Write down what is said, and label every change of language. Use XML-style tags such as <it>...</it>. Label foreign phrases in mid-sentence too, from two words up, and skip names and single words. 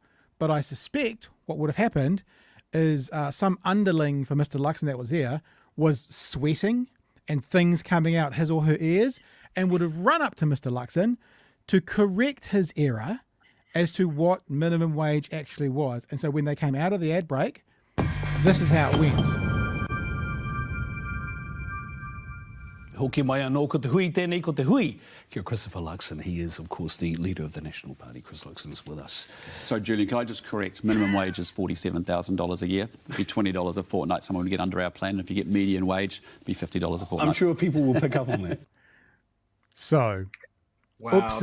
<en>But I suspect what would have happened is some underling for Mr. Luxon that was there was sweating and things coming out his or her ears and would have run up to Mr. Luxon to correct his error as to what minimum wage actually was. And so when they came out of the ad break, this is how it went.</en> <mi>Hoki mai anō ko te hui, tēnei ko te hui. Kia Christopher Luxon.</mi> <en>He is, of course, the leader of the National Party. Chris Luxon is with us. So, Julian, can I just correct? Minimum wage is $47,000 a year. It'd be $20 a fortnight. Someone would get under our plan. And if you get median wage, it'd be $50 a fortnight. I'm sure people will pick up on that. So, wow, oopsie.</en>